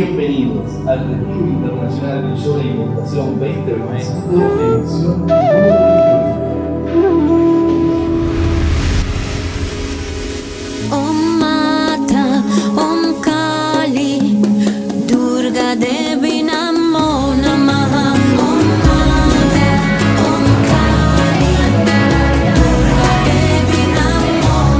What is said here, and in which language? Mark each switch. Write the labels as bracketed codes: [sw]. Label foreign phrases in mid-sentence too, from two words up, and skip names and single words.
[es] Bienvenidos al Retiro Internacional de Yoga y Meditación 2022, edición número 21. [sa] ॐ माता, ॐ काली, दुर्गा देवी नमो नमः. ॐ माता, ॐ काली, दुर्गा देवी नमो